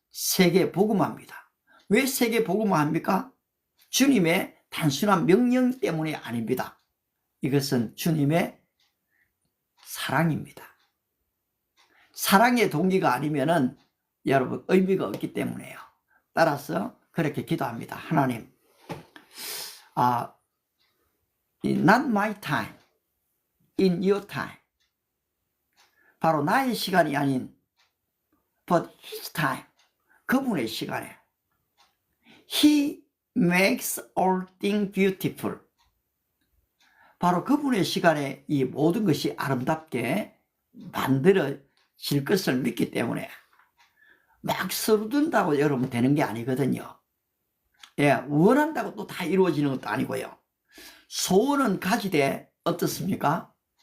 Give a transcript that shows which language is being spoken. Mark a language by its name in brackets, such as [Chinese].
[Korean] 세계 복음화입니다. 왜 세계 복음화합니까? 주님의 단순한 명령 때문이 아닙니다. 이것은 주님의 사랑입니다. 사랑의 동기가 아니면은 여러분 의미가 없기 때문에요. 따라서 그렇게 기도합니다. 하나님, [English] not my time, in your time. [Korean] 바로 나의 시간이 아닌 [English] but his time, [Korean] 그분의 시간에. [English] He makes all things beautiful. [Korean] 바로 그분의 시간에 이 모든 것이 아름답게 만들어질 것을 믿기 때문에 막 서두른다고 여러분 되는 게 아니거든요. 예, 원한다고 또 다 이루어지는 것도 아니고요. 소원은 가지되 어떻습니까?